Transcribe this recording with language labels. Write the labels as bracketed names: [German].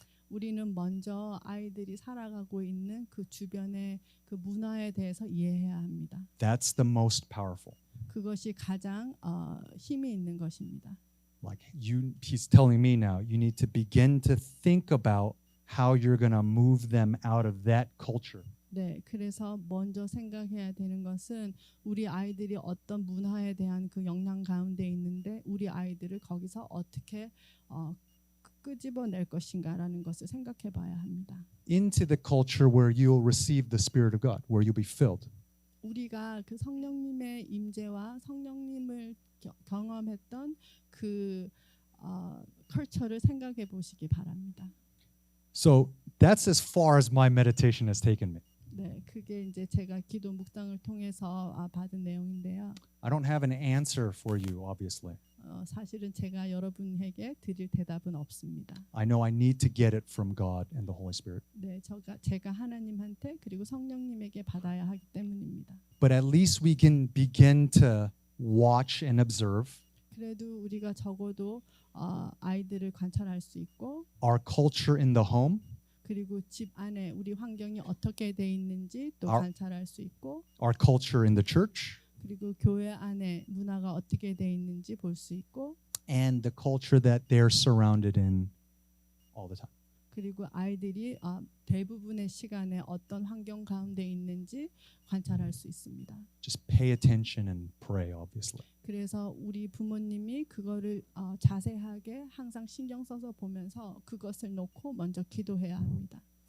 [Korean] 우리는 먼저 아이들이 살아가고 있는 그 주변의 그 문화에 대해서 이해해야 합니다. [English] That's the most powerful. [Korean] 그것이 가장 힘이 있는 것입니다. [English] Like he's telling me now, you need to begin to think about how you're going to move them out of that culture. [Korean] 네, 그래서 먼저 생각해야 되는 것은 우리 아이들이 어떤 문화에 대한 그 영향 가운데 있는데 우리 아이들을 거기서 어떻게 끄집어낼 것인가라는 것을 생각해 봐야 합니다. [English] Into the culture where you'll receive the Spirit of God, where you'll be filled. [Korean] 우리가 그 성령님의 임재와 성령님을 경험했던 그 컬처를 생각해 보시기 바랍니다. [English] So that's as far as my meditation has taken me. [Korean] 네, 그게 이제 제가 기도 묵상을 통해서 받은 내용인데요. [English] I don't have an answer for you, obviously. [Korean] 사실은 제가 여러분에게 드릴 대답은 없습니다. [English] I know I need to get it from God and the Holy Spirit. [Korean] 네, 제가 하나님한테 그리고 성령님에게 받아야 하기 때문입니다. [English] But at least we can begin to watch and observe [Korean] 그래도 우리가 적어도 아이들을 관찰할 수 있고 [English] our culture in the home, [Korean] 그리고 집 안에 우리 환경이 어떻게 돼 있는지 또 [English] Our- [Korean] 관찰할 수 있고 [English] our culture in the church, [Korean] 그리고 교회 안에 문화가 어떻게 돼 있는지 볼 수 있고 [English] and the culture that they're surrounded in all the time. [Korean] 그리고 아이들이 대부분의 시간에 어떤 환경 가운데 있는지 관찰할 수 있습니다. [English] Just pay attention and pray, obviously. [Korean] 그래서 우리 부모님이 그거를 자세하게 항상 신경 써서 보면서 그것을 놓고 먼저 기도해야 합니다.